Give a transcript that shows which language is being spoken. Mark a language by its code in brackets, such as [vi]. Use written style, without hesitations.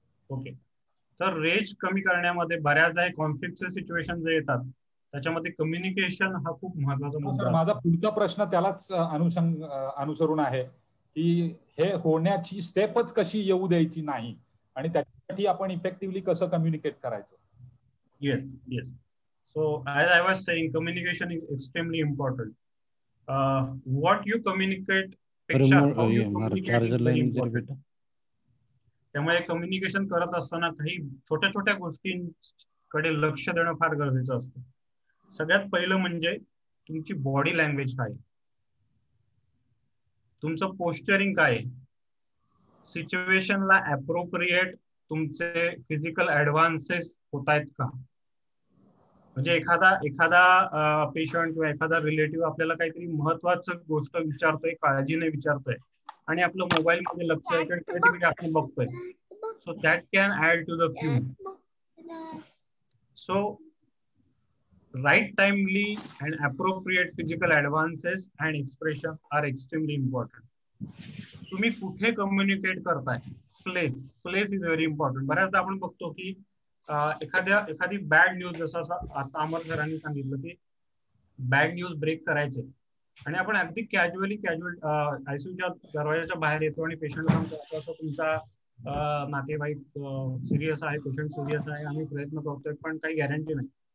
[mr] Okay. तर range कमी करण्यामध्ये बऱ्याचदा कॉन्फ्लिक्टचे सिच्युएशन जे येतात त्याच्यामध्ये कम्युनिकेशन हा खूप महत्वाचा मुद्दा. माझा पुढचा प्रश्न त्यालाच अनुसरून आहे की हे होण्याची स्टेपच कशी येऊ द्यायची नाही आणि त्यासाठी आपण इफेक्टिव्हली कसं कम्युनिकेट करायचं. Yes. [en] So as I was saying, communication is extremely important. What you communicate [mr] पेक्षा [en] how you communicate is very important. [mr] त्यामुळे कम्युनिकेशन करत असताना काही छोट्या गोष्टींकडे लक्ष देणं फार गरजेचं असतं. सगळ्यात पहिलं म्हणजे तुमची बॉडी लँग्वेज काय, तुमचं पोस्चरिंग काय, सिच्युएशनला अप्रोप्रिएट तुमचे फिजिकल ऍडव्हान्सेस होत आहेत का. म्हणजे एखादा पेशंट किंवा एखादा रिलेटिव्ह आपल्याला काहीतरी महत्वाचं गोष्ट विचारतोय, काळजीने विचारतोय आणि आपलं मोबाईल मध्ये लक्ष आहे आपण बघतोय. [en] So that can add to the fume. So right timely and appropriate physical advances and expression are extremely important. [mr] तुम्ही कुठे कम्युनिकेट करताय, [en] Place is very important. [mr] बऱ्याचदा आपण बघतो की एखादी बॅड न्यूज, जसं आता अमर सरांनी सांगितलं की बॅड न्यूज ब्रेक करायचे आणि आपण अगदी कॅज्युअल आयसीयूच्या दरवाजाच्या बाहेर येतो आणि पेशंट सांगतो असं तुमचा नातेवाईक सिरियस आहे, पेशंट सिरियस आहे, आम्ही प्रयत्न करतोय पण काही गॅरंटी नाही.